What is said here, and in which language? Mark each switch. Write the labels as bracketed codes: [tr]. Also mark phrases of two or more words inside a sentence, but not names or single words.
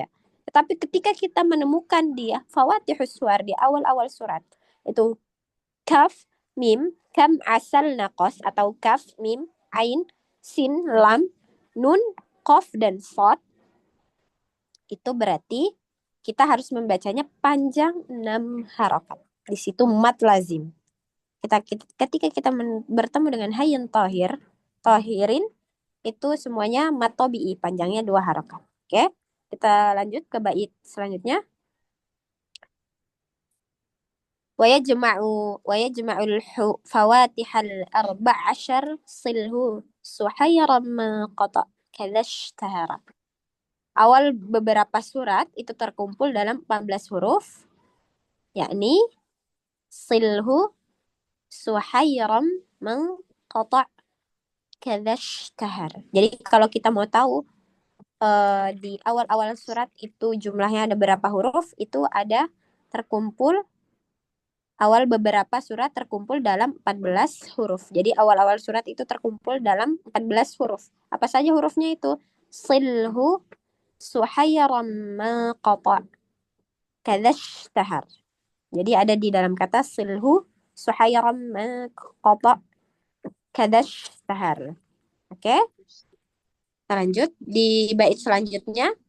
[id] Tetapi ketika kita menemukan dia [ar] فواتح السور [id] di awal-awal surat, itu [ar] كاف، ميم، كم، عسل، نقص, [id] atau [ar] كاف، ميم، عين، سين، لام، نون، قاف, [id] dan sad, itu berarti kita harus membacanya panjang 6 harokat. Di situ [ar] مد لازم. [id] Ketika kita bertemu dengan [ar] حي طاهر, [id] itu semuanya [ar] مد طبيعي, [id] panjangnya 2 harokat. Oke, kita lanjut ke bait selanjutnya. [ar] ويجمع الفواتح الأربع عشر صله سحيرا ما قطع كذا اشتهر. [id] Awal beberapa surat itu terkumpul dalam 14 huruf, yakni [ar] صله سحيرا من قطع كذا اشتهر. [id] Jadi kalau kita mau tahu di awal-awal surat itu jumlahnya ada berapa huruf, itu ada terkumpul awal beberapa surat terkumpul dalam 14 huruf. Jadi awal-awal surat itu terkumpul dalam 14 huruf. Apa saja hurufnya itu? [ar] صله سحيرا ما قطع كذا اشتهر. [id] Jadi ada di dalam kata [ar] صله سحيرا ما قطع كذا اشتهر. [id] Oke? Kita lanjut di bait selanjutnya.